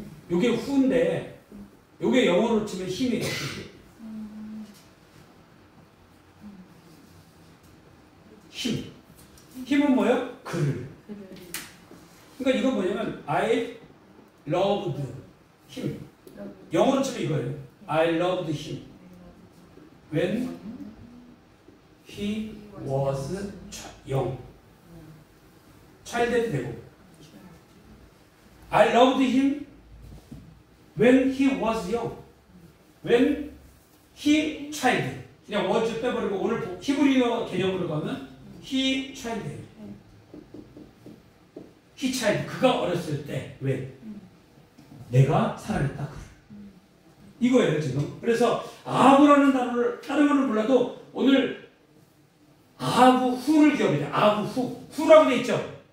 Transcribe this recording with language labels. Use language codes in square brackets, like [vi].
[ko] 요게 후인데 요게 영어로 치면 힘이에요. 힘. 힘은 뭐예요? 그를. 그러니까 이건 뭐냐면 [en] I loved him. [ko] 영어로 치면 이거예요. [en] I loved him when he was young. child 되고 I loved him when he was young. when he child. [ko] 그냥 was 빼버리고 오늘 히브리어 개념으로 가면 he child예요. [en] he child. [ko] 그가 어렸을 때 왜? 내가 사랑했다. 이거예요 지금. 그래서 아하브라는 단어를 다른 거는 몰라도 오늘 아하브 후를 기억해야 돼요. 아하브 후. 후라고 돼 있죠.